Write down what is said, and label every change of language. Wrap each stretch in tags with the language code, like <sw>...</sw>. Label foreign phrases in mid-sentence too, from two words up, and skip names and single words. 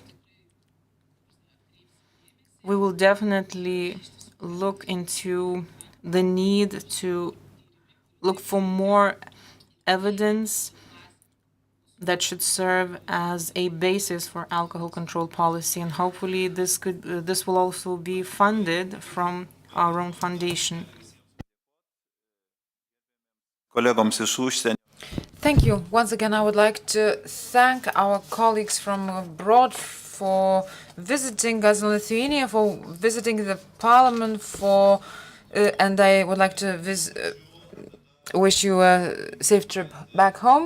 <en>we will definitely look into the need to look for more evidence that should serve as a basis for alcohol control policy, and hopefully this will also be funded from our own foundation.</en> <lt>Kolegoms iš užsienio.</lt> <en>Thank you. Once again, I would like to thank our colleagues from abroad for visiting us in Lithuania, for visiting the parliament, and I would like to wish you a safe trip back home.</en>